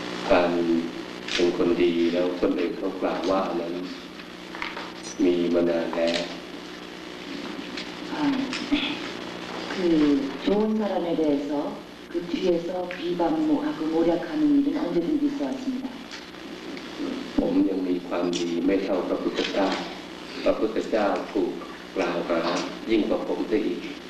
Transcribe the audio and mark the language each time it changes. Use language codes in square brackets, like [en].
[th] การเป็นคนดีแล้วคนอื่นเขากล่าวว่านั้นมีมานานแล้ว [ko] 그 좋은 사람에 대해서 그 뒤에서 비방하고 모략하는 일은 언제든지 있어 왔습니다. [th] ผมยังมีความดีไม่เท่าพระพุทธเจ้าพระพุทธเจ้าถูกกล่าวหายิ่งกว่าผมซะอีก